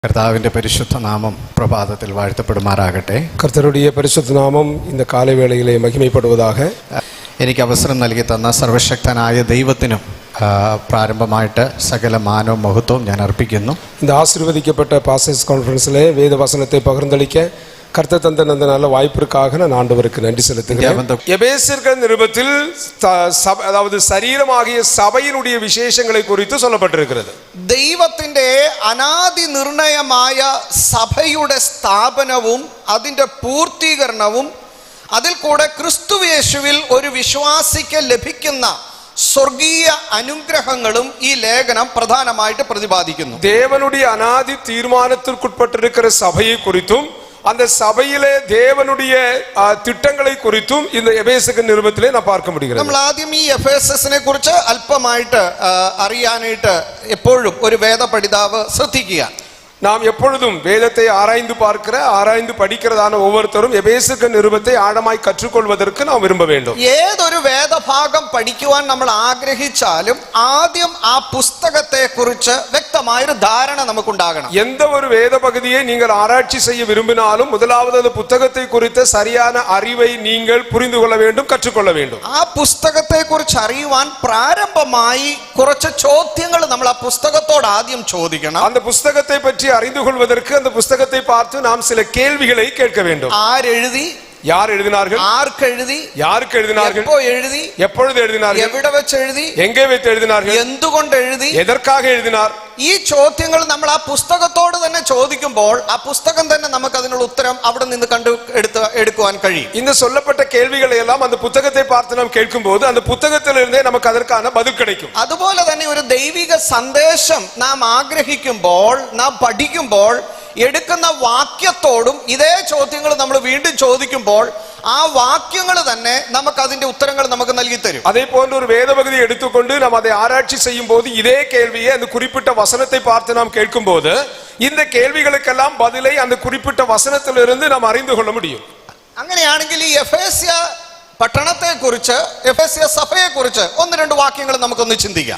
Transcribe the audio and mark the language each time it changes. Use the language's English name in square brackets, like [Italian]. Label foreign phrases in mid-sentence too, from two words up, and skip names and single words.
[Malayalam] കർത്താവിൻ്റെ പരിശുദ്ധ നാമം പ്രഭാതത്തിൽ വാഴ്ത്തപ്പെടുമാറാകട്ടെ. [Tamil] கர்த்தருடைய பரிசுத்த நாமம் இந்த காலைவேளையிலே மகிமைப்படுவதாக. [Malayalam] എനിക്ക് അവസരം നൽകി തന്ന സർവശക്തനായ ദൈവത്തിനും പ്രാരംഭമായിട്ട് സകല മാനവും മഹത്വവും ഞാൻ അർപ്പിക്കുന്നു. [Tamil] இந்த ஆசீர்வதிக்கப்பட்ட பாஸ்டர்ஸ் கான்ஃபரன்ஸிலே வேத வசனத்தை பகிர்ந்தளிக்க கர்த்தர் தந்த அந்த நல்ல வாய்ப்பிற்காக நான் ஆண்டவருக்கு நன்றி செலுத்துகிறேன். எபேசியர்கள் நிருபத்தில் அதாவது சரீரமாகிய சபையினுடைய விசேஷங்களை குறித்து சொல்லப்பட்டிருக்கிறது. [Malayalam] ദൈവത്തിന്റെ അനാദി നിർണയമായ സഭയുടെ സ്ഥാപനവും അതിന്റെ പൂർത്തീകരണവും അതിൽ കൂടെ ക്രിസ്തുയേശുവിൽ ഒരു വിശ്വാസിക്ക് ലഭിക്കുന്ന സ്വർഗീയ അനുഗ്രഹങ്ങളും ഈ ലേഖനം പ്രധാനമായിട്ട് പ്രതിപാദിക്കുന്നു. [Tamil] தேவனுடைய அநாதி தீர்மானத்திற்குட்பட்டிருக்கிற சபையை குறித்தும் அந்த சபையிலே தேவனுடைய திட்டங்களை குறித்தும் இந்த எபேசியர் நிருபத்திலே நாம் பார்க்க முடிகிறது. [Malayalam] നമ്മൾ ആദ്യം ഈ എഫേസസിനെ കുറിച്ച് അല്പമായിട്ട് അറിയാനായിട്ട് എപ്പോഴും ഒരു വേദപഠിതാവ് ശ്രദ്ധിക്കുക. [Tamil] நாம் எப்பொழுதும் வேதத்தை ஆராய்ந்து பார்க்கிற ஆராய்ந்து படிக்கிறதான ஒவ்வொருத்தரும் எபேசியர் நிருபத்தை ஆழமாய் கற்றுக்கொள்வதற்கு நாம் விரும்ப வேண்டும். [Malayalam] ഏതൊരു വേദഭാഗം പഠിക്കുവാൻ നമ്മൾ ആഗ്രഹിച്ചാലും ആദ്യം ആ പുസ്തകത്തെ കുറിച്ച് വ്യക്തമായൊരു ധാരണ നമുക്കുണ്ടാകണം. [Tamil] எந்த ஒரு வேத பகுதியை நீங்கள் ஆராய்ச்சி செய்ய விரும்பினாலும் முதலாவது அந்த புத்தகத்தை குறித்த சரியான அறிவை நீங்கள் புரிந்து கொள்ள வேண்டும், கற்றுக்கொள்ள வேண்டும். [Malayalam] ആ പുസ്തകത്തെ കുറിച്ച് അറിയുവാൻ പ്രാരംഭമായി കുറച്ച് ചോദ്യങ്ങൾ നമ്മൾ ആ പുസ്തകത്തോട് ആദ്യം ചോദിക്കണം. [Tamil] அந்த புஸ்தகத்தை பற்றி அறிந்து கொள்வதற்கு அந்த புஸ்தகத்தை பார்த்து நாம் சில கேள்விகளை கேட்க வேண்டும். [Malayalam] ആരെഴുതി, [Tamil] யார் எழுதினார்கள், [Malayalam] ആർക്കെഴുതി, [Tamil] யாருக்கு எழுதினார்கள், [Malayalam] എപ്പോ എഴുതി, [Tamil] எப்பொழுது எழுதினார்கள், [Malayalam] എവിടെ വെച്ച് എഴുതി, [Tamil] எங்கே வைத்து எழுதினார்கள், [Malayalam] എന്തുകൊണ്ട് എഴുതി, [Tamil] எதற்காக எழுதினார். [Malayalam] ഈ ചോദ്യങ്ങൾ നമ്മൾ ആ പുസ്തകത്തോട് തന്നെ ചോദിക്കുമ്പോൾ ആ പുസ്തകം തന്നെ നമുക്ക് അതിനുള്ള ഉത്തരം അവിടെ നിന്ന് എടുക്കുവാൻ കഴിയും. [Tamil] இந்த சொல்லப்பட்ட கேள்விகளை எல்லாம் அந்த புத்தகத்தை பார்த்து நாம் கேட்கும்போது அந்த புத்தகத்திலிருந்தே நமக்கு அதற்கான பதில் கிடைக்கும். [Malayalam] അതുപോലെ തന്നെ ഒരു ദൈവിക സന്ദേശം നാം ആഗ്രഹിക്കുമ്പോൾ, നാം പഠിക്കുമ്പോൾ എടുക്കുന്ന വാക്യത്തോടും ഇതേ ചോദ്യങ്ങൾ നമ്മൾ വീണ്ടും ചോദിക്കുമ്പോൾ ആ വാക്യങ്ങൾ തന്നെ നമുക്ക് അതിന്റെ ഉത്തരങ്ങൾ നമുക്ക് നൽകി തരും. [Tamil] அதே போன்ற ஒரு வேத பகுதியை எடுத்துக்கொண்டு நாம் அதை ஆராய்ச்சி செய்யும் போது இதே கேள்வியை அந்த குறிப்பிட்ட வசனத்தை பார்த்து நாம் கேட்கும் போது இந்த கேள்விகளுக்கெல்லாம் பதிலை அந்த குறிப்பிட்ட வசனத்திலிருந்து நாம் அறிந்து கொள்ள முடியும். [Malayalam] അങ്ങനെയാണെങ്കിൽ ഈ എഫേസ്യ പട്ടണത്തെ കുറിച്ച്, എഫേസ്യ സഭയെ കുറിച്ച് ഒന്ന് രണ്ട് വാക്യങ്ങൾ നമുക്കൊന്ന് ചിന്തിക്കാം.